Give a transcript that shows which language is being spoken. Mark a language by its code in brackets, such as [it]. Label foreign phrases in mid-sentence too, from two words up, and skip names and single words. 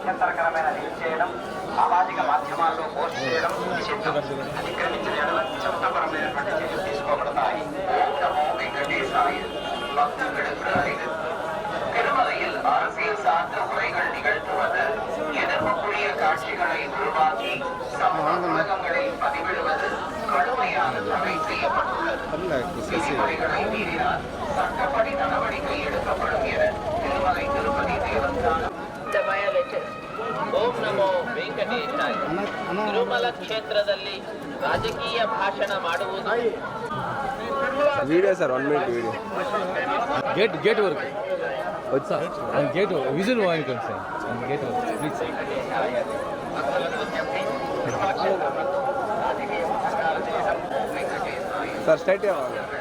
[te] అభ్యంతరకరమైన రీల్ చేయడం, సామాజిక మాధ్యమాల్లో పోస్ట్ చేయడం నిషిద్ధం. అతిక్రమించిన ఎడల చట్టపరమైనటువంటి చర్యలు తీసుకోబడతాయి. ఓం నమో వెంకటేశాయ. [ta] பக்தர்களுக்கு அறிவு. திருமலையில் அரசியல் சார்ந்த உரைகள் நிகழ்த்துவது, எதிர்ப்புக்குரிய காட்சிகளை உருவாக்கி சமூக ஊடகங்களில் பதிவிடுவது கடுமையான தடை செய்யப்பட்டுள்ளது. விதிமுறைகளை மீறினால் சட்டப்படி நடவடிக்கை எடுக்கப்படும் என திருமலை திருப்பதி தேவஸ்தானம். [kn] ಓಂ ನಮೋ ವೆಂಕಟೇಶಾಯ. ತಿರುಮಲ ಕ್ಷೇತ್ರದಲ್ಲಿ ರಾಜಕೀಯ ಭಾಷಣ ಮಾಡುವುದು [en] video sir 1 minute video [te] గేట్ వరకు వచ్చా [en] gate visual [te] వాయిన్ సార్ గేట్ వరకు ప్లీజ్ సార్ స్ట్రైట్ అవ్వాలి